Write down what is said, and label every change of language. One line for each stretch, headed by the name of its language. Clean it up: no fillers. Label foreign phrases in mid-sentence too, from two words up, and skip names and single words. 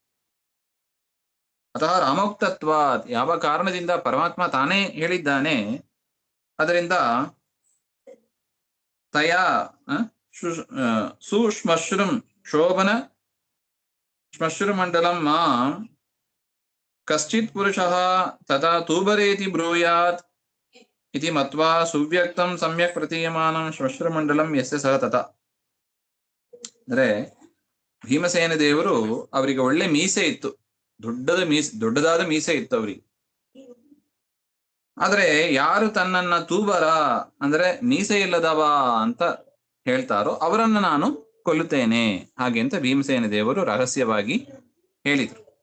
Sanskrit: ಅಥವಾ ರಾಮೋಕ್ತತ್ವ,
Kannada: ಯಾವ ಕಾರಣದಿಂದ ಪರಮಾತ್ಮ ತಾನೇ ಹೇಳಿದ್ದಾನೆ, ಅದರಿಂದ
Sanskrit: ತಯಾ ಸುಶ್ಮಶ್ರುಂ ಶೋಭನ ಶ್ಮಶ್ರುಮಂಡಲಂ ಮಾಂ ಕಶ್ಚಿತ್ ಪುರುಷಃ ತಥಾ ತೂಬರೇತಿ ಬ್ರೂಯಾತ್ ಇತಿ ಮತ್ವಾ ಸುವ್ಯಕ್ತಂ ಸಮ್ಯಕ್ ಪ್ರತೀಯಮಾನಂ ಶ್ಮಶ್ರುಮಂಡಲಂ ಯಸ್ಯ ಸಹ ತಥಾ.
Kannada: ಅಂದ್ರೆ ಭೀಮಸೇನ ದೇವರು ಅವರಿಗೆ ಒಳ್ಳೆ ಮೀಸೆ ಇತ್ತು, ದೊಡ್ಡದಾದ ಮೀಸೆ ಇತ್ತು ಅವರಿಗೆ. ಆದ್ರೆ ಯಾರು ತನ್ನನ್ನ ತೂಬರ ಅಂದ್ರೆ ಮೀಸೆ ಇಲ್ಲದವ ಅಂತ ಹೇಳ್ತಾರೋ ಅವರನ್ನ ನಾನು ಕೊಲ್ಲುತ್ತೇನೆ ಹಾಗೆ ಅಂತ ಭೀಮಸೇನ ದೇವರು ರಹಸ್ಯವಾಗಿ ಹೇಳಿದ್ರು.